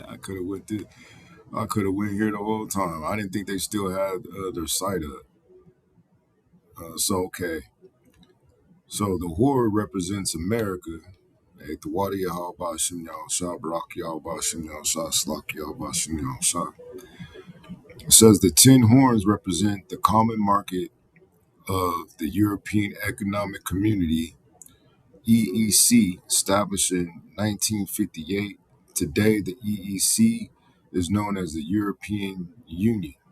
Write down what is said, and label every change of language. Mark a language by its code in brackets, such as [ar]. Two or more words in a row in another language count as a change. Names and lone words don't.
[en] I could have went here the whole time. I didn't think they still had their site up. So okay. So the horror represents America. The water Yahal Bashim Yahal Shah, Barak Yahal Bashim Yahal Shah, Slak Yahal Bashim Yahal Shah. It says the 10 horns represent the common market of the European Economic Community, EEC, established in 1958. Today, the EEC is known as the European Union.